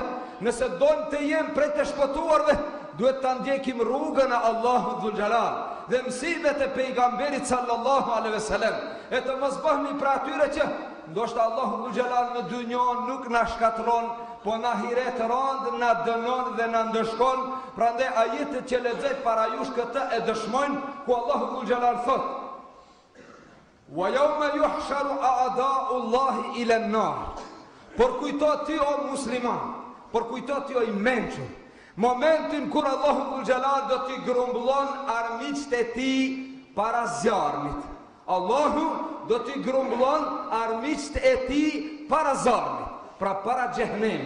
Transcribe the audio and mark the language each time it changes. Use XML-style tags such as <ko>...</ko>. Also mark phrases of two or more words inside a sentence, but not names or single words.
<sq>Nëse doim të jemi prej të shpëtuarve, duhet ta ndjekim rrugën e Allahut Dhul Jalal dhe mësimet e pejgamberit</sq> <ar>صلى الله عليه وسلم,</ar> <sq>e të mos bëhemi pra atyre që ndoshta Allahu Dhul Jalal në dynjon nuk na shkatron, po në ahiret rand na dënon dhe na ndëshkon. Prandaj ajetet që lexoj para jush këtë e dëshmojnë, ku Allahu Dhul Jalal thot:</sq> <ar>"ويوم يحشر أعداء الله إلى النار."</ar> <sq>Por kujto ti o musliman, por kujtot jo i mençur. Momentin kur Allahu Dhul Gjelal do t'i grumbullon armiqt e ti para zjarmit. Allahu do t'i grumbullon armiqt e ti para zjarmit, pra para xhehenemit.</sq>